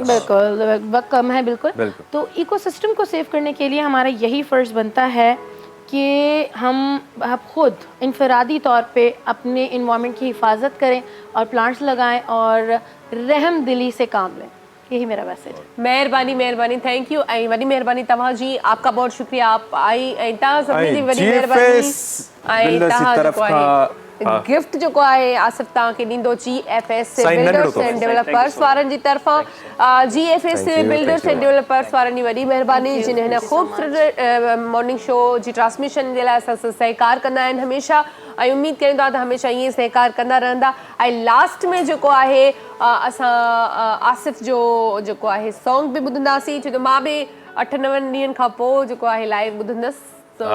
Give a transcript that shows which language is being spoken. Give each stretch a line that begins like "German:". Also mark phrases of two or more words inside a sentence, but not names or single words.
Urdu: بالکل وقت کم ہے بالکل تو ایکوسسٹم کو سیو کرنے کے لیے ہمارا یہی فرض بنتا ہے کہ ہم خود انفرادی طور پہ اپنے انوائرمنٹ کی حفاظت کریں اور پلانٹس لگائیں اور رحم دلی سے کام لیں یہی میرا میسج.
Sindhi: मेहरबानी
English: thank you
Sindhi: ऐं वॾी मेहरबानी तव्हांजी
Urdu: آپ کا بہت شکریہ آپ آئی
Sindhi: ऐं तव्हां सभिनी जी वॾी मेहरबानी ऐं तव्हां जेको आहे गिफ्ट जो है आसिफ तव्हांखे ॾींदो GFS बिल्डर्स एंड डेवलपर्स वारनि जी तरफ़ां GFS बिल्डर्स एंड डेवलपर्स वारनि जी वॾी महिरबानी जिन हिन ख़ूबसूरत
English: morning show
Sindhi: जी ट्रांसमिशन जे लाइ असां सहकार कंदा आहिनि हमेशह ऐं उम्मीद कयूं था त हमेशह ईअं सहकार कंदा रहंदा ऐं लास्ट में जेको आहे असां आसिफ जो जेको आहे सॉन्ग बि ॿुधंदासीं छो त मां बि 8-9 ॾींहंनि खां पोइ जेको आहे लाइव ॿुधंदसि